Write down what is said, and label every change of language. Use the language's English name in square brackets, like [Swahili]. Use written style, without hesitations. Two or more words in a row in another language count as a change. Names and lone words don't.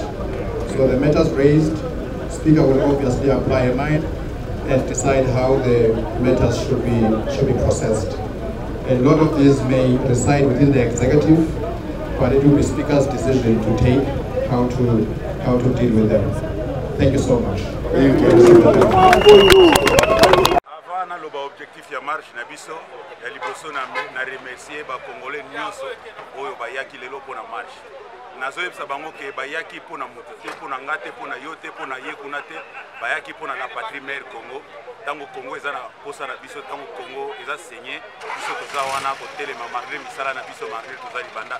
[English] So the matters raised, Speaker will obviously apply a mind and decide how the matters should be processed. A lot of these may reside within the executive, but it will be Speaker's decision to take how to deal with them. Thank you so much. Thank you. [Lingala] Avant naloba objectif ya marche na biso ya liboso na remercier ba congolais nyonso oyo bayaki lelo pona marche. nazoyebisa bango ke bayaki mpona moto te, mpona nga te, mpona yo te, mpona ye kuna te, bayaki mpona [French] la patrie mère Congo. [Lingala] Tango Congo eza na posa na biso, tango Congo eza saigné, biso toza wana kotelema malgré misala na biso, malgré toza libanda.